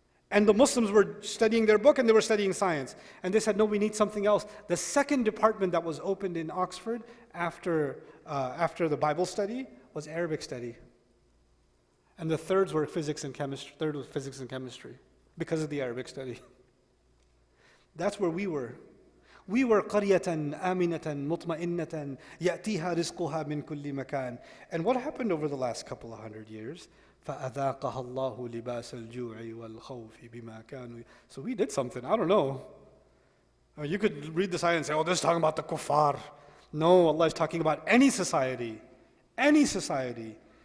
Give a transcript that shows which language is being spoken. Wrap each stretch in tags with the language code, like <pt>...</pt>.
<en>And the Muslims were studying their book and they were studying science. And they said, no, we need something else. The second department that was opened in Oxford after the Bible study was Arabic study. And the thirds were physics and chemistry. Third was physics and chemistry because of the Arabic study. That's where we were. We were</en> <ar>قَرْيَةً آمِنَةً مُطْمَئِنَّةً يَأْتِيهَا رِزْقُهَا مِنْ كُلِّ مَكَانٍ.</ar> <en>And what happened over the last couple of hundred years?</en> <ar>فَأَذَاقَهَا اللَّهُ لِبَاسَ الْجُوعِ وَالْخَوْفِ بِمَا كَانُوا.</ar> <en>So we did something, I don't know. You could read this ayah and say, oh, this is talking about the kuffar. No, Allah is talking about any society. Any society.</en>